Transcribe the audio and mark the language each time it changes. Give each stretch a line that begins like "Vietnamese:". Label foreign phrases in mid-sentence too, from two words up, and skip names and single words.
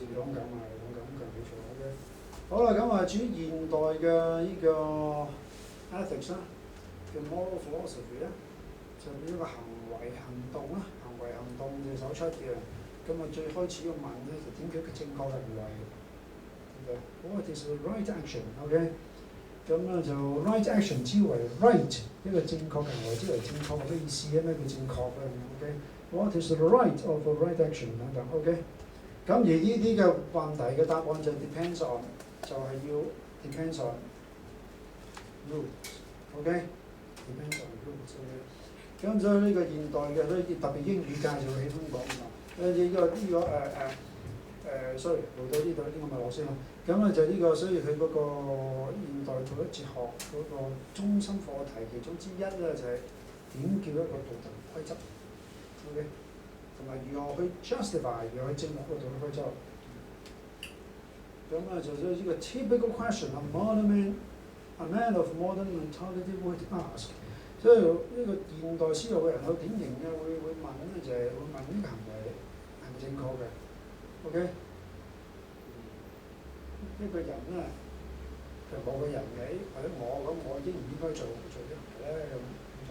Cantonese: 勇敢啊，勇敢冇錯嘅。好啦，咁啊至於現代嘅呢個 ethics 啦，嘅
English: moral philosophy
Cantonese: 咧，就呢個行為行動啦，行為行動嘅手出嘅。咁啊最開始要問咧就點解佢正確嘅行為？
English: What is the right action？
Cantonese: OK？咁咧就
English: right action
Cantonese: 之為 right 一個正確嘅行為之為正確係咩意思咧？咩叫正確咧 ？OK？
English: What is the right of a right action
Cantonese: 等等？OK？咁而呢啲嘅問題嘅答案就
English: depends on
Cantonese: 就係要
English: depends on rules，
Cantonese: OK？
English: Depends on rules，
Cantonese: OK？咁所以呢個現代嘅咧特別英語界就會喜歡講啊，sorry 回到呢度呢個咪落先啦。咁啊就呢個，所以佢嗰個現代道德哲學嗰個中心課題其中之一咧就係點叫一個道德規則 ，OK？同埋如何去 justify， 如何去證明個道德規則。咁啊就所以呢個
English: typical question a man of modern mentality would ask。
Cantonese: 所以呢個現代思路嘅人好典型嘅會問咧就係會問呢個行為係咪正確嘅 ，OK？一個人咧，譬如某個人嘅，或者我應唔應該做啲行為咧咁。